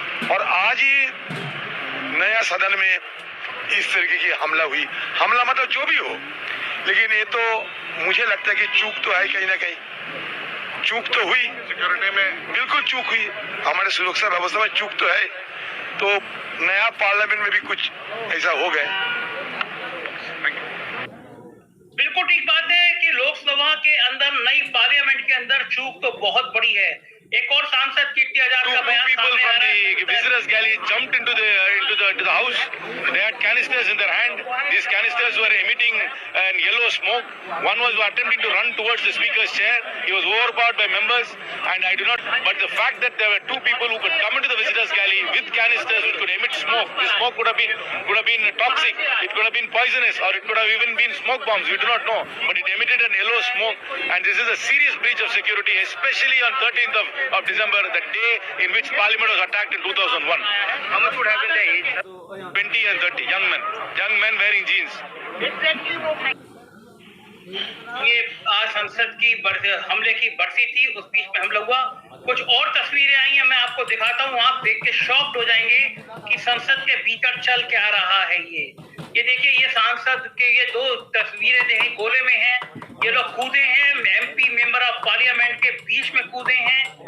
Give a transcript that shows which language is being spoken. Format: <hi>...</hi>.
<hi>और आज ही नया सदन में इस तरीके की हमला हुई, हमला मतलब जो भी हो, लेकिन ये तो मुझे लगता है कि चूक तो है, कहीं ना कहीं चूक तो हुई, सिक्योरिटी में बिल्कुल चूक हुई, हमारे सुरक्षा व्यवस्था में चूक तो है। तो नया पार्लियामेंट में भी कुछ ऐसा हो गया। बिल्कुल ठीक बात है कि लोकसभा के अंदर, नई पार्लियामेंट के अंदर चूक तो बहुत बड़ी है। एक और सांसद कीर्ति आजाद का बयान सामने आ रहा है।</hi> <en>The visitors galley jumped into the house. They had canisters in their hand. These canisters were emitting yellow smoke. One was attempting to run towards the speaker's chair. He was overpowered by members, and I do not. But the fact that there were 2 people who could come into the visitors galley with canisters which could emit smoke, this smoke could have been toxic. It could have been poisonous, or it could have even been smoke bombs. We do not know, but it emitted an yellow smoke, and this is a serious breach of security, especially on 13th of December, the day in which Parliament was attacked in 2001. How much would have been the age? 20 and 30 young men wearing jeans.</en> <hi>ये आज संसद की हमले की बरसी थी, उस बीच में हमला हुआ। कुछ और तस्वीरें आई हैं, मैं आपको दिखाता हूँ, आप देख के शॉक्ड हो जाएंगे कि संसद के भीतर चल क्या रहा है। ये देखिए, ये सांसद के ये 2 तस्वीरें देखें, गोले में हैं, ये लोग कूदे हैं, एमपी मेंबर ऑफ पार्लियामेंट के बीच में कूदे हैं।</hi>